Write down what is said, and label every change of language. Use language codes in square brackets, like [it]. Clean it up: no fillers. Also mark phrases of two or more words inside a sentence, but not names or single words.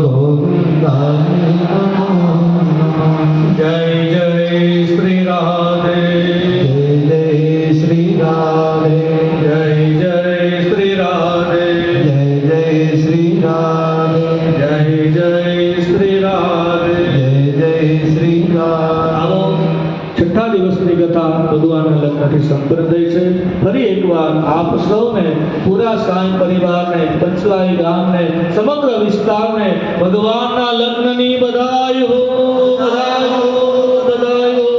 [hi] जय जय श्री राधे, जय श्री राधे, जय जय श्री राधे, जय श्री राधे, जय जय श्री राधे, जय श्री राधे। [gu] આવો છઠ્ઠા દિવસની કથા ભગવાનના લગ્નથી સંપન્ન થઈ છે। ફરી એકવાર આપ સૌને, પૂરા સાંઈ પરિવારને, પંચલાઈ ગામને, સમગ્ર વિસ્તારને ભગવાનના લગ્નની બધાઈ હો, બધાઈ હો, બધાઈ હો।